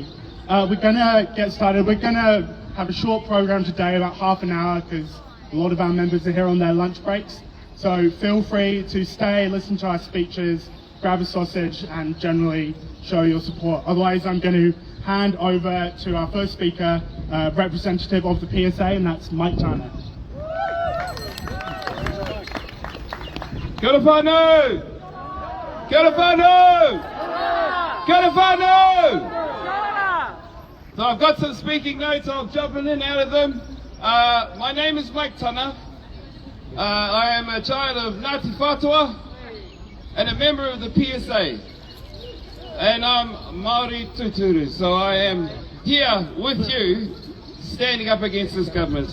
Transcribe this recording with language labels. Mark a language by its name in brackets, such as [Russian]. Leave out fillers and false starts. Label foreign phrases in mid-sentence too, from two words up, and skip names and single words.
[English] We're going to get started. We're going to have a short program today, about half an hour, because a lot of our members are here on their lunch breaks. So feel free to stay, listen to our speeches, grab a sausage, and generally show your support. Otherwise, I'm going to hand over to our first speaker, representative of the PSA, and that's Mike Turner. [Māori] Kia ora whānau! Kia ora whānau! Kia ora whānau! [English] So I've got some speaking notes, I'll jump in and out of them. My name is Mike Turner. I am a child of Ngāti Whātua and a member of the PSA. And I'm [Māori] Māori Tuturu, [English] so I am here with you standing up against this government.